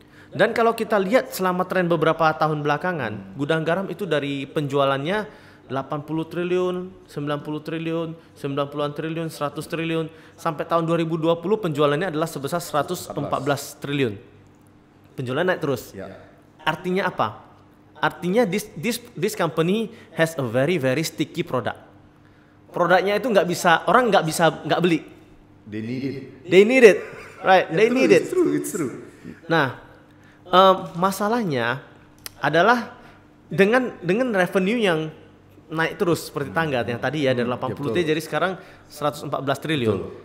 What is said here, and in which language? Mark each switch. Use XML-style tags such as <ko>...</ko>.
<id>Dan kalau kita lihat selama tren beberapa tahun belakangan, gudang garam itu dari penjualannya 80 triliun, 90 triliun, 90-an triliun, 100 triliun, sampai tahun 2020 penjualannya adalah sebesar 114 triliun. Penjualan naik terus. Artinya apa? Artinya</id> <en>this company has a very sticky product.</en> <id>Produknya itu orang nggak bisa beli.</id> <en>They need it, right? They need it. It's true.</en> <id>Nah, masalahnya adalah dengan revenue yang naik terus seperti tangga yang tadi ya, dari 80 T jadi sekarang 114 triliun.</id>